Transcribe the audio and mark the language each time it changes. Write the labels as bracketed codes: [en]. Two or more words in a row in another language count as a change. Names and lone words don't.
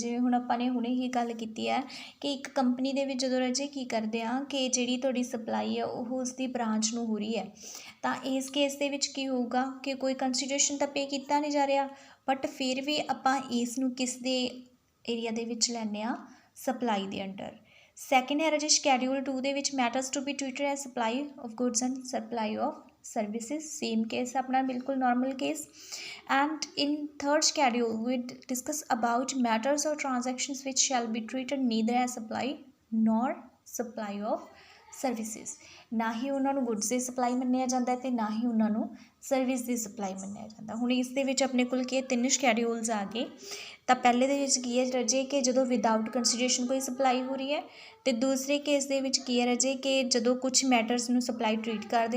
[pa] ਜਿਵੇਂ ਹੁਣ ਆਪਾਂ ਨੇ ਹੁਣੇ ਹੀ ਗੱਲ ਕੀਤੀ ਹੈ ਕਿ ਇੱਕ ਕੰਪਨੀ ਦੇ ਵਿੱਚ ਜਦੋਂ ਰਜੇ ਕੀ ਕਰਦੇ ਹਾਂ ਕਿ ਜਿਹੜੀ ਤੁਹਾਡੀ ਸਪਲਾਈ ਹੈ ਉਹ ਉਸਦੀ ਬ੍ਰਾਂਚ ਨੂੰ ਹੋ ਰਹੀ ਹੈ, ਤਾਂ ਇਸ ਕੇਸ ਦੇ ਵਿੱਚ ਕੀ ਹੋਊਗਾ ਕਿ ਕੋਈ ਕੰਸੀਡਰੇਸ਼ਨ ਤਾਂ ਪੇ ਕੀਤਾ ਨਹੀਂ ਜਾ ਰਿਹਾ, ਬਟ ਫਿਰ ਵੀ ਆਪਾਂ ਇਸ ਨੂੰ ਕਿਸ ਦੇ ਏਰੀਆ ਦੇ ਵਿੱਚ ਲੈਂਦੇ ਹਾਂ, ਸਪਲਾਈ ਦੇ ਅੰਡਰ। ਸੈਕਿੰਡ ਹੈ ਰਜੇ ਸ਼ੈਡਿਊਲ 2 ਦੇ ਵਿੱਚ [en] matters to be treated as supply of goods and supply of ਗੁਡਸ ਐਂਡ ਸਪਲਾਈ ਆਫ services, same case [pa] ਅਪਣਾ ਬਿਲਕੁਲ [en] normal case। and in third schedule we discuss about matters or transactions which shall be treated neither as supply nor supply of services। [pa] ਨਾ ਹੀ ਉਹਨਾਂ ਨੂੰ ਗੁੱਡਸ ਦੀ ਸਪਲਾਈ ਮੰਨਿਆ ਜਾਂਦਾ ਅਤੇ ਨਾ ਹੀ ਉਹਨਾਂ ਨੂੰ ਸਰਵਿਸ ਦੀ ਸਪਲਾਈ ਮੰਨਿਆ ਜਾਂਦਾ। ਹੁਣ ਇਸ ਦੇ ਵਿੱਚ ਆਪਣੇ ਕੋਲ ਕੀ 3 ਸ਼ੈਡਿਊਲਸ ਆ ਗਏ। ਤਾਂ ਪਹਿਲੇ ਦੇ ਵਿੱਚ ਕੀ ਹੈ ਰਜੇ ਕਿ ਜਦੋਂ [en] without consideration [pa] ਕੋਈ ਸਪਲਾਈ ਹੋ ਰਹੀ ਹੈ, ਅਤੇ ਦੂਸਰੇ ਕੇਸ ਦੇ ਵਿੱਚ ਕੀ ਹੈ ਰਜੇ ਕਿ ਜਦੋਂ ਕੁਛ ਮੈਟਰਸ ਨੂੰ [en] supply treat [pa] ਕਰਦੇ ਹਾਂ।